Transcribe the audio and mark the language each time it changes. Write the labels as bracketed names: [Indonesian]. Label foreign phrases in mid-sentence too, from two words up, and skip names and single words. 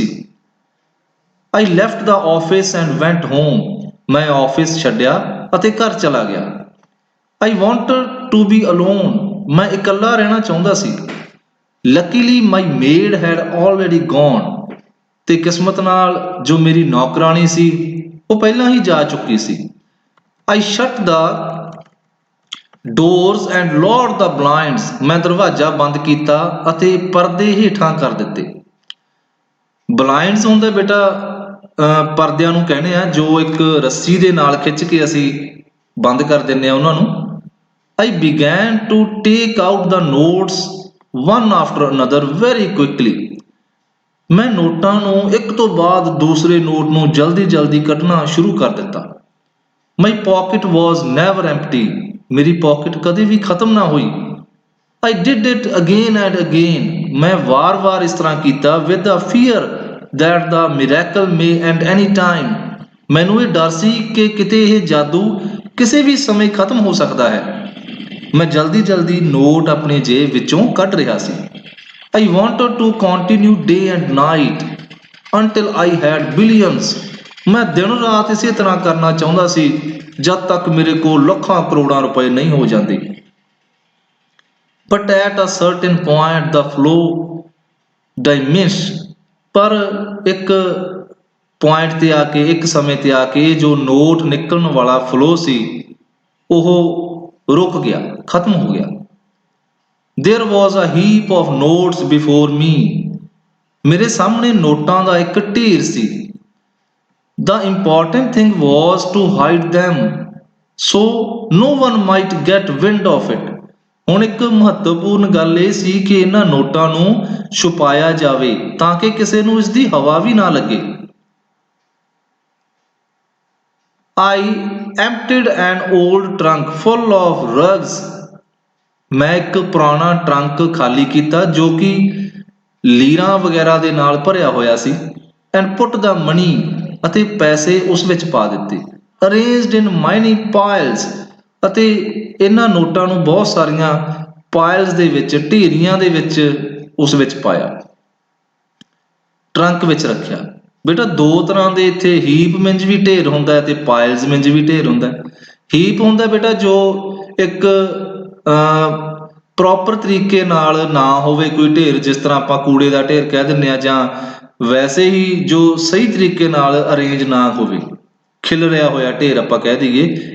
[English] I left the office and went home, [Punjabi] ਮੈਂ ਆਫਿਸ ਛੱਡਿਆ ਅਤੇ ਘਰ ਚਲਾ ਗਿਆ। [English] I wanted to be alone, [Punjabi] ਮੈਂ ਇਕੱਲਾ ਰਹਿਣਾ ਚਾਹੁੰਦਾ ਸੀ। [English] luckily my maid had already gone, [Punjabi] ਤੇ ਕਿਸਮਤ ਨਾਲ ਜੋ ਮੇਰੀ ਨੌਕਰਾਣੀ ਸੀ ਉਹ ਪਹਿਲਾਂ ਹੀ ਜਾ ਚੁੱਕੀ ਸੀ। [English] I shut the doors and lowered the blinds, [Punjabi] ਮੈਂ ਦਰਵਾਜ਼ਾ ਬੰਦ ਕੀਤਾ ਅਤੇ ਪਰਦੇ ਹੇਠਾਂ ਕਰ ਦਿੱਤੇ। ਬਲਾਈਂਡਸ ਹੁੰਦਾ ਬੇਟਾ ਪਰਦਿਆਂ ਨੂੰ ਕਹਿੰਦੇ ਆ, ਜੋ ਇੱਕ ਰੱਸੀ ਦੇ ਨਾਲ ਖਿੱਚ ਕੇ ਅਸੀਂ ਬੰਦ ਕਰ ਦਿੰਦੇ ਆ ਉਹਨਾਂ ਨੂੰ। [English] I began to take out the notes one after another very quickly, [Punjabi] ਮੈਂ ਨੋਟਾਂ ਨੂੰ ਇੱਕ ਤੋਂ ਬਾਅਦ ਦੂਸਰੇ ਨੋਟ ਨੂੰ ਜਲਦੀ ਜਲਦੀ ਕੱਢਣਾ ਸ਼ੁਰੂ ਕਰ ਦਿੱਤਾ। [English] My pocket was never empty, [Punjabi] ਮੇਰੀ ਪਾਕਟ ਕਦੇ ਵੀ ਖਤਮ ਨਾ ਹੋਈ। [English] I did it again and again, [Punjabi] ਮੈਂ ਵਾਰ-ਵਾਰ ਇਸ ਤਰ੍ਹਾਂ ਕੀਤਾ [English] with the fear that the miracle may end any time, [Punjabi] ਮੈਨੂੰ ਇਹ ਡਰ ਸੀ ਕਿ ਕਿਤੇ ਇਹ ਜਾਦੂ ਕਿਸੇ ਵੀ ਸਮੇਂ ਖਤਮ ਹੋ ਸਕਦਾ ਹੈ। ਮੈਂ ਜਲਦੀ ਜਲਦੀ ਨੋਟ ਆਪਣੀ ਜੇਬ ਵਿੱਚੋਂ ਕੱਢ ਰਿਹਾ ਸੀ। [English] I wanted to continue day and night until I had billions, [Punjabi] ਮੈਂ ਦਿਨ ਰਾਤ ਇਸੇ ਤਰ੍ਹਾਂ ਕਰਨਾ ਚਾਹੁੰਦਾ ਸੀ ਜਦ ਤੱਕ ਮੇਰੇ ਕੋਲ ਲੱਖਾਂ ਕਰੋੜਾਂ ਰੁਪਏ ਨਹੀਂ ਹੋ ਜਾਂਦੇ। [English] But at a certain point the flow diminished, [Punjabi] ਪਰ ਇੱਕ ਪੁਆਇੰਟ ਤੇ ਆ ਕੇ, ਇੱਕ ਸਮੇਂ ਤੇ ਆ ਕੇ ਜੋ ਨੋਟ ਨਿਕਲਣ ਵਾਲਾ ਫਲੋ ਸੀ ਉਹ ਰੁਕ ਗਿਆ, ਖਤਮ ਹੋ ਗਿਆ। [English] There was a heap of notes before me, [Punjabi] ਮੇਰੇ ਸਾਹਮਣੇ ਨੋਟਾਂ ਦਾ ਇੱਕ ਢੇਰ ਸੀ। [English] The important thing was to hide them so no one might get wind of it, [Punjabi] ਹੁਣ ਇੱਕ ਮਹੱਤਵਪੂਰਨ ਗੱਲ ਇਹ ਸੀ ਕਿ ਇਹਨਾਂ ਨੋਟਾਂ ਨੂੰ ਛੁਪਾਇਆ ਜਾਵੇ ਤਾਂ ਕਿ ਕਿਸੇ ਨੂੰ ਇਸ ਦੀ ਹਵਾ ਵੀ ਨਾ ਲੱਗੇ। [English] I emptied an old trunk full of rugs, [Punjabi] ਮੈਂ ਇੱਕ ਪੁਰਾਣਾ ਟਰੰਕ ਖਾਲੀ ਕੀਤਾ ਜੋ ਕਿ ਲੀਰਾਂ ਵਗੈਰਾ ਦੇ ਨਾਲ ਭਰਿਆ ਹੋਇਆ ਸੀ। [English] And put the money, [Punjabi] ਅਤੇ ਪੈਸੇ ਉਸ ਵਿੱਚ ਪਾ ਦਿੱਤੇ। [English] Arranged in many piles, [Punjabi] ਅਤੇ ਇਹਨਾਂ ਨੋਟਾਂ ਨੂੰ ਬਹੁਤ ਸਾਰੀਆਂ ਪਾਇਲਸ ਦੇ ਵਿੱਚ, ਢੇਰੀਆਂ ਦੇ ਵਿੱਚ ਉਸ ਵਿੱਚ ਪਾਇਆ, ਟਰੰਕ ਵਿੱਚ ਰੱਖਿਆ। ਬੇਟਾ ਦੋ ਤਰ੍ਹਾਂ ਦੇ ਇੱਥੇ [English] heap means [Punjabi] ਵੀ ਢੇਰ ਹੁੰਦਾ ਹੈ ਤੇ [English] piles means [Punjabi] ਵੀ ਢੇਰ ਹੁੰਦਾ। ਹੀਪ ਹੁੰਦਾ ਬੇਟਾ ਜੋ ਇੱਕ ਪ੍ਰੋਪਰ ਤਰੀਕੇ ਨਾਲ ਨਾ ਹੋਵੇ ਕੋਈ ਢੇਰ, ਜਿਸ ਤਰ੍ਹਾਂ ਆਪਾਂ ਕੂੜੇ ਦਾ ਢੇਰ ਕਹਿ ਦਿੰਦੇ ਆ, ਜਾਂ ਵੈਸੇ ਹੀ ਜੋ ਸਹੀ ਤਰੀਕੇ ਨਾਲ ਅਰੇਂਜ ਨਾ ਹੋਵੇ, ਖਿਲਰਿਆ ਹੋਇਆ ਢੇਰ ਆਪਾਂ ਕਹਿ ਦਈਏ।